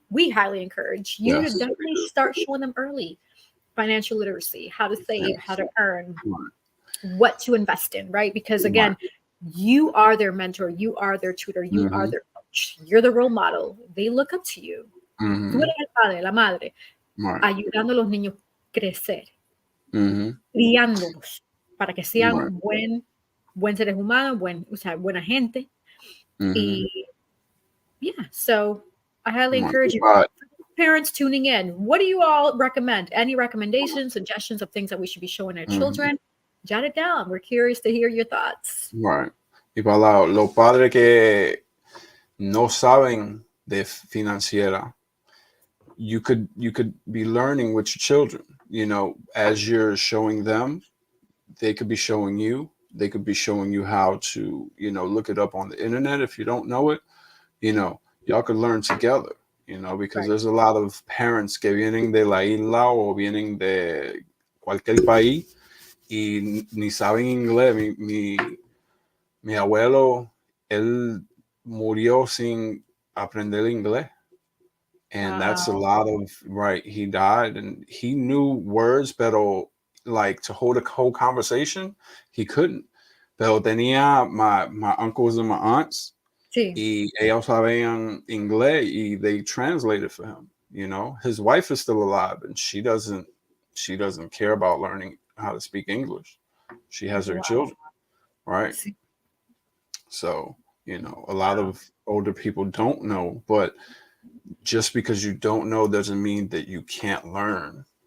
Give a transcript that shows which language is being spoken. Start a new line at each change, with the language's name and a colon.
English: we highly encourage you to Yes. definitely start showing them early financial literacy, how to save, how Yes. to earn, Right. what to invest in, right? Because Right. again, you are their mentor, you are their tutor, you are Mm-hmm. their coach, you're the role model. They look up to you.
Spanish: Tú Mm-hmm. eres el padre, la madre,
English: Right.
Spanish: ayudando a los niños a crecer, Mm-hmm. criándolos para que
English: Right.
Spanish: sean buen seres humanos, o sea, buena gente. Mm-hmm.
English: Y yeah, so I highly Right. encourage you. But Parents tuning in, what do you all recommend? Any recommendations, suggestions of things that we should be showing our mm-hmm. children? Jot it down. We're curious to hear your thoughts.
Spanish: Right. Y para los padres que no saben de financiera,
English: you could be learning with your children. You know, as you're showing them, they could be showing you. They could be showing you how to, you know, look it up on the internet if you don't know it. You know, y'all could learn together. You know, because Right. there's a lot of parents
Spanish: que vienen de la isla o vienen de cualquier país y ni saben inglés. Mi abuelo, él murió sin aprender inglés.
English: And that's a Wow. lot of, right. He died and he knew words, pero like to hold a whole conversation, he couldn't.
Spanish: Pero tenía
English: my uncles and my aunts,
Spanish: Sí. y ellos sabían inglés, y
English: they translated for him. You know, his wife is still alive, and she doesn't care about learning how to speak English. She has her Wow. children, right?
Spanish: Sí.
English: So, you know, a lot Wow. of older people don't know, but just because you don't know doesn't mean that you can't learn.